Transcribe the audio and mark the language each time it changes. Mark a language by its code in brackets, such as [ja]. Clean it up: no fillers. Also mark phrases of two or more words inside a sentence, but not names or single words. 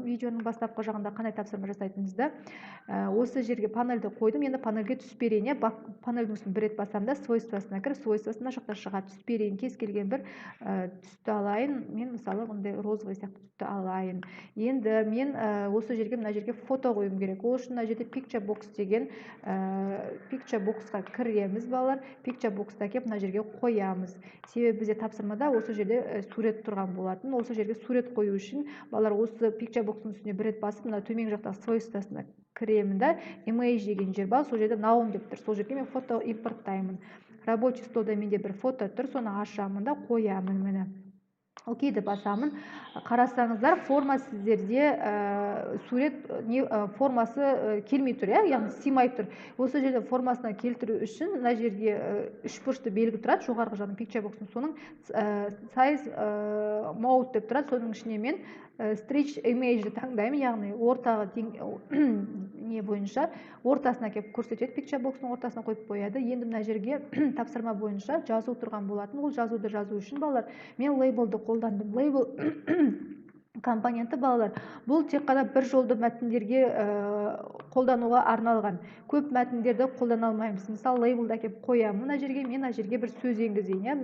[kk] Видеоның бастапқы жағында қандай тапсырма жасайтынымызды. Осы жерге панельді қойдым. Енді панельге түс берейін. Панельдің үстін бір рет басамда свойствосына кір, свойствосына жақта шыға түс берейін. Кез келген бір түсті алайын. Мен мысалы ондай розовый сияқты түсті алайын. Енді мен осы жерге мына жерге фото қойым керек. Ол үшін мына жерде [en] picture box [kk] деген [en] picture box- [kk] қа кіреміз балалар. [en] Picture box- [kk] та кеп мына жерге қоямыз. Себебі бізде тапсырмада осы жерде сурет тұрған болатын. Осы жерге сурет қою үшін балалар осы [en] picture box- [kk] ның үстіне бір рет басып, мына төмен жақта свойствосына кіремін да, image деген жер бар, сол жерде наум деп тұр. Сол жерге мен фото импорттаймын. [ru] Рабочий столда [kk] менде бір фото тұр, соны ашамын да қоямын міне. Окейді басамын. Қарасаңыздар, форма сіздерде сурет формасы келмей тұр, яғни симай тұр. Осы жерде формасына келтіру үшін мына жерге үшбұрышты белгі тұрады, жоғарғы жағының [en] picture box- [kk] ның, соның [en] size mode [kk] деп тұрады. Соның ішіне мен [en] stretch image [kk] таңдаймын, яғни ортаға не бойынша ортасына кеп көрсетеді, [en] picture box- [kk] ның ортасына қойып қояды. Енді мына жерге тапсырма бойынша жазу тұрған болатын. Ол жазуды жазу үшін балалар, мен лейблді қолдандым. Лейбл компоненті балалар, бұл тек қана бір жолды мәтіндерге қолдануға арналған. Көп мәтіндерді қолдана алмаймыз. Мысалы, лейблді әкеп қоямын мына жерге, мен мына жерге бір сөз енгізейін.